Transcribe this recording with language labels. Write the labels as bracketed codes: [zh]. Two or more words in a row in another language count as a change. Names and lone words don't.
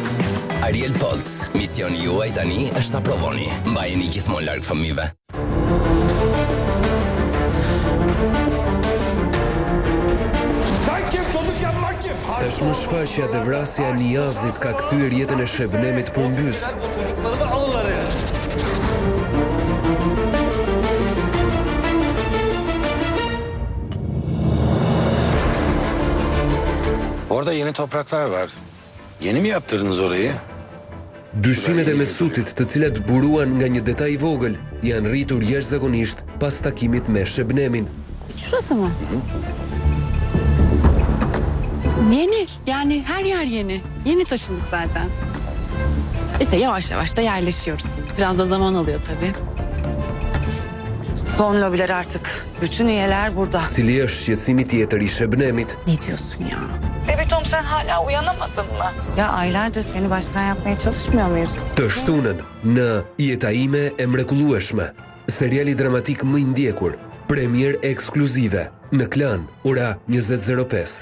[sq] Ariel Pods, misioni juaj tani është ta provoni. Mbajeni gjithmonë larg fëmijëve. Tashmë shfaqja dhe vrasja e Niazit ka kthyer jetën e Shebnemit përmbys. [tr] Orada yeni topraklar var. Yeni mi yaptırdınız orayı? [sq] Dyshimet e Mesutit, të cilat buruan nga një detaj i vogël, janë rritur jashtëzakonisht pas takimit me Shebnemin. [tr] Şurası mı? Yeni, yani her yer yeni. Yeni taşındık zaten. İşte yavaş yavaş da yerleşiyoruz. Biraz da zaman alıyor tabii. Son lobiler artık. Bütün üyeler burada. [sq] Cili është shqetësimi tjetër i Shebnemit? [tr] Ne diyorsun ya? Baby Tom, sen hala uyanamadın mı? Ya aylardır seni başkan yapmaya çalışmıyor muyuz? [sq] Të shtunën në Jeta ime e mrekullueshme. Seriali dramatik më i ndjekur. Premier ekskluzive në Klan, ora 20:05.